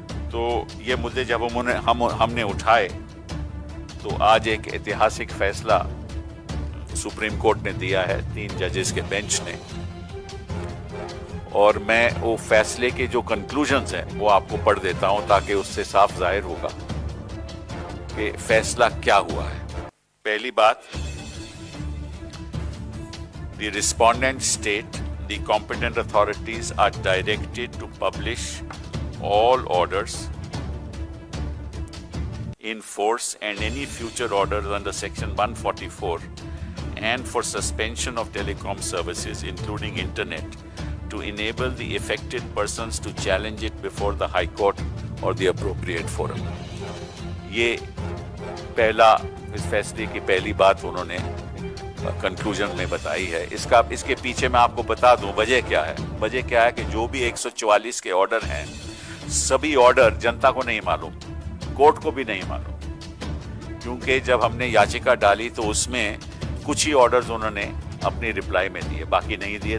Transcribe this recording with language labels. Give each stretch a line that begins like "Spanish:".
Hindi: तो ये मुद्दे जब हमने उठाए, तो आज एक ऐतिहासिक फैसला सुप्रीम कोर्ट ने दिया है 3 जजेस के बेंच ने, और मैं वो फैसले के जो कंक्लूजन्स हैं वो आपको पढ़ देता हूं, ताकि उससे साफ जाहिर होगा कि फैसला क्या हुआ है। पहली बात,
English: the respondents state the competent authorities are directed to publish all orders in force and any future orders under section 144 and for suspension of telecom services including internet to enable the affected persons to challenge it before the high court or the appropriate forum।
Hindi: ये पहला, इस फैसले की पहली बात उन्होंने conclusion में बताई है। इसके पीछे मैं आपको बता दूं वजह क्या है। वजह क्या है कि जो भी 144 के ऑर्डर हैं, सभी ऑर्डर जनता को नहीं मालूम, कोर्ट को भी नहीं मालूम, क्योंकि जब हमने याचिका डाली तो उसमें कुछ ही ऑर्डर्स उन्होंने अपनी रिप्लाई में दिए, बाकी नहीं दिए।